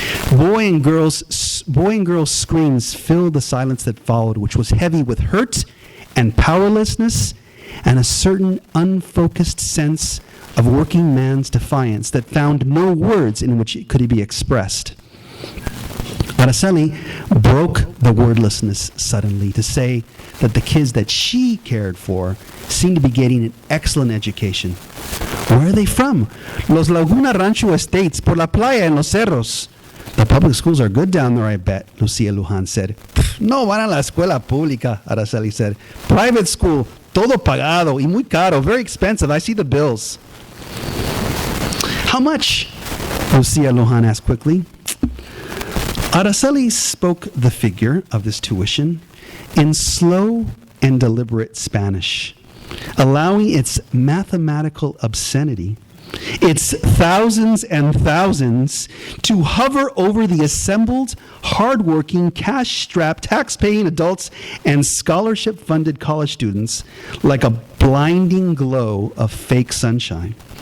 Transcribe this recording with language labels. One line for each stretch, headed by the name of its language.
English: Boy and girls' screams filled the silence that followed, which was heavy with hurt and powerlessness and a certain unfocused sense of working man's defiance that found no words in which it could be expressed. Araceli broke the wordlessness suddenly to say that the kids that she cared for seemed to be getting an excellent education. "Where are they from?"
Spanish: "Los Laguna Rancho Estates, por la playa en los cerros."
English: "The public schools are good down there, I bet," Lucia Lujan said.
Spanish: "No van a la escuela pública,"
English: Araceli said. "Private school,
Spanish: todo pagado y muy caro,
English: very expensive. I see the bills." "How much?" Lucia Lujan asked quickly. Araceli spoke the figure of this tuition in slow and deliberate Spanish, allowing its mathematical obscenity, its thousands and thousands, to hover over the assembled, hard-working, cash-strapped, tax-paying adults and scholarship-funded college students like a blinding glow of fake sunshine.